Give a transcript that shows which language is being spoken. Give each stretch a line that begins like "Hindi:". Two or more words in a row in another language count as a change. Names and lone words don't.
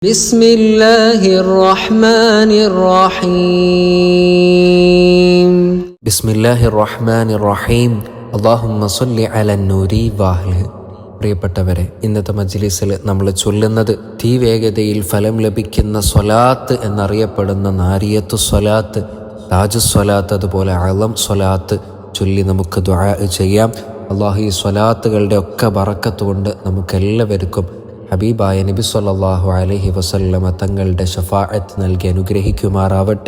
Arabic: بسم الله الرحمن الرحيم بسم الله الرحمن الرحيم اللهم صل على النوري വാഹ്ല്.
Malayalam: പ്രിയപ്പെട്ടവരെ, ഇന്നത്തെ മജ്ലിസിൽ നമ്മൾ ചൊല്ലുന്നത് തീവേഗതയിൽ ഫലം ലഭിക്കുന്ന സ്വലാത്ത് എന്നറിയപ്പെടുന്ന നാരിയത്തു സ്വലാത്ത്, താജു സ്വലാത്ത്, അതുപോലെ അളം സ്വലാത്ത് ചൊല്ലി നമുക്ക് ദുആ ചെയ്യാം. അള്ളാഹു ഈ സ്വലാത്തുകളുടെ ഒക്കെ ബറക്കത്ത് കൊണ്ട് നമുക്കെല്ലാവർക്കും ഹബീബായ നബി
Arabic: صلى الله عليه وسلم
Malayalam: തങ്ങളുടെ ശഫാഅത്ത് നൽകി അനുഗ്രഹിക്കുമാറാവട്ടെ.